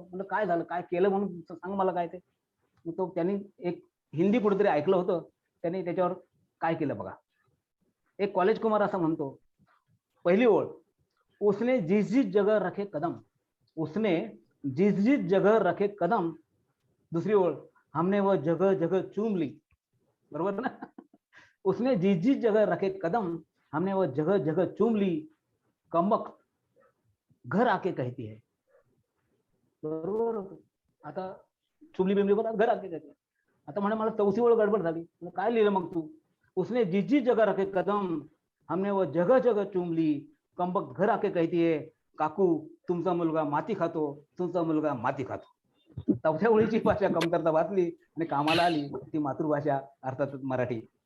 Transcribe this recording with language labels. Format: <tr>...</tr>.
<mr>म्हणलं काय झालं, काय केलं म्हणून सांग मला काय ते. मग तो त्यांनी एक हिंदी कुठेतरी ऐकलं होतं, त्यांनी त्याच्यावर काय केलं बघा. एक कॉलेज कुमार असं म्हणतो, पहिली ओळ,</mr> <hi>उसने जिस जिस जगह रखे कदम, उसने जिस जिस जगह रखे कदम.</hi> <mr>दुसरी ओळ,</mr> <hi>हमने वो जगह जगह चूम ली.</hi> <mr>बरोबर ना?</mr> <hi>उसने जिस जिस जगह रखे कदम, हमने वो जगह जगह चूम ली, कमबख्त घर आके कहती है.</hi> <mr>बरोबर. आता चुमली बिमली बोला,</mr> <hi>घर आके कहती है.</hi> <mr>आता म्हणे मला चौथी ओळ गडबड झाली. काय लिहिलं मग तू?</mr> <hi>उसने जिस जिस जगह रखे कदम, हमने वो जगह जगह चूम ली, कमबख्त घर आके कहती है,</hi> <mr>काकू तुमचा मुलगा माती खातो,</mr> <hi>तुमचा मुलगा माती खातो.</hi> <mr>चौथ्या ओळीची भाषा कमतरता वाचली आणि कामाला आली ती मातृभाषा, अर्थात मराठी.</mr>